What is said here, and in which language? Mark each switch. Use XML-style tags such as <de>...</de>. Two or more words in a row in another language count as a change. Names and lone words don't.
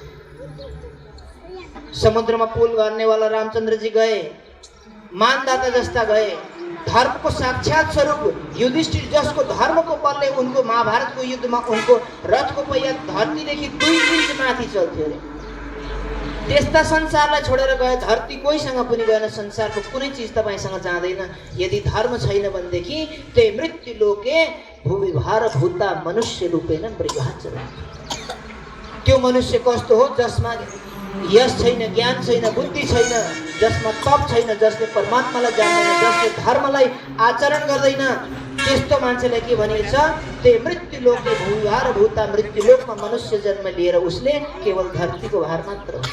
<ne>समुद्रमा पुल गर्नेवाला रामचन्द्रजी गए, मानदाता जस्ता गए, धर्मको साक्षात स्वरूप युधिष्ठिर जसको धर्मको बलले उनको महाभारतको युद्धमा उनको रथको पहिया धरतीदेखि 2 इन्च माथि चल्थ्यो अरे। त्यस्ता संसारलाई छोडेर गए, धरती कोहीसँग पनि गएन, संसारको कुनै चिज तपाईँसँग जाँदैन यदि धर्म छैन भनेदेखि।</ne> <sa>ते मृत्यु लोके भूविभार भूता मनुष्य रूपेण मृगाचरण।</sa> <ne>त्यो मनुष्य कस्तो हो? जसमा यश छैन, ज्ञान छैन, बुद्धि छैन, जसमा तप छैन, जसले परमात्मालाई जान्दैन, जसले धर्मलाई आचरण गर्दैन, त्यस्तो मान्छेलाई के भनिएको छ? ते मृत्यु लोकले भूभार भूता, मृत्यु लोकमा मनुष्य जन्म लिएर उसले केवल धरतीको भार मात्र हो।</ne>